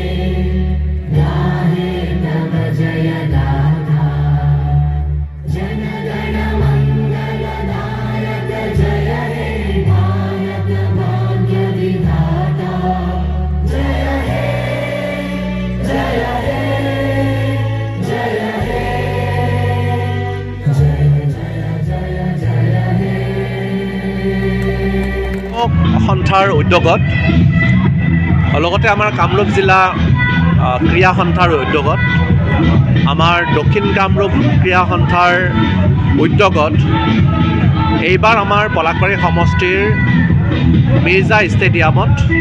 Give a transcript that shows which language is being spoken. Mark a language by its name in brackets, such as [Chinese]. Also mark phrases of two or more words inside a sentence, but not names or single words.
[Bangla] গাহে তব জয় গাথা জন গণ মঙ্গল দায়ক জয় হে ভারত ভাগ্য বিধাতা জয় হে জয় হে জয় হে जय हे [Assamese] সন্থাৰ উদ্যোগত লগতে আমাৰ কামৰূপ জিলা ক্ৰীড়া সন্থাৰ উদ্যোগত আমাৰ দক্ষিণ কামৰূপ ক্ৰীড়া সন্থাৰ উদ্যোগত এইবাৰ আমাৰ পলাশবাৰী সমষ্টিৰ মিৰ্জা ষ্টেডিয়ামত